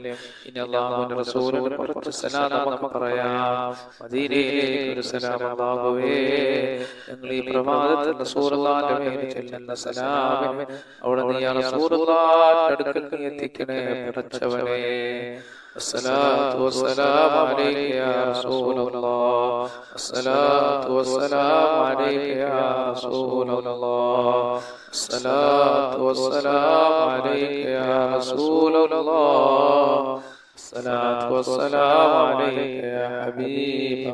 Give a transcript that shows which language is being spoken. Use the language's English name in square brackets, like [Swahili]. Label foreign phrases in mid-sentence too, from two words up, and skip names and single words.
[Malayalam] ഇനി അല്ലാഹുവിന്റെ റസൂലിന് കുറച്ച് സലാം നമുക്ക് പറയാം. മദീനയിലേക്ക് ഒരു സലാം. അല്ലാഹുവേ, ഞങ്ങൾ ഈ പ്രഭാതത്തിൽ റസൂലുള്ളാഹിന്റെ മേൽ ചൊല്ലുന്ന സലാമിന് അവിടെ നീ യാ റസൂലുള്ളാഹിന്റെ അടുക്കൽ നീ എത്തിക്കണേ പടച്ചവനേ. [Arabic] الصلاة والسلام عليك يا رسول الله، الصلاة والسلام عليك يا رسول الله، الصلاة والسلام عليك يا رسول الله، الصلاة والسلام عليك يا حبيب